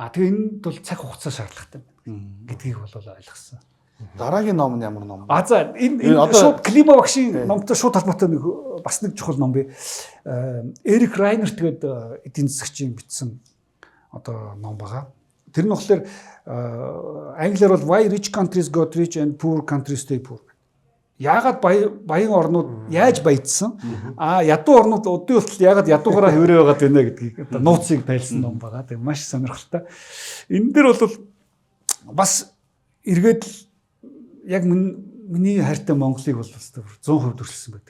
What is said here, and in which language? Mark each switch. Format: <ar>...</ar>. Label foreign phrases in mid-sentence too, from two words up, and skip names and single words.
<mn>Тэгээ энд бол цаг хугацаа шаардлагатай гэдгийг бол ойлгосон. Дараагийн ном нь ямар ном? За энэ шууд климавакшийн номтой шууд холбоотой нэг бас нэг чухал ном бий. Эрик Райнерт гэдэг эдийн засагчийн бичсэн одоо ном байгаа. Тэр нь болохоор англиар бол Why Rich Countries Got Rich and Poor Countries Stay Poor. Яагаад баян орнууд яаж баяжсан? Ядуу орнууд өдөө хүртэл яагаад ядуугаараа хэврээ байгаад байна гэдгийг одоо нууцыг тайлсан ном байгаа. Тэгээ маш сонирхолтой. Энэ дээр бол бас эргээд яг миний хайртай Монголыг бол бас 100% төрөлсөн байдаг.</mn>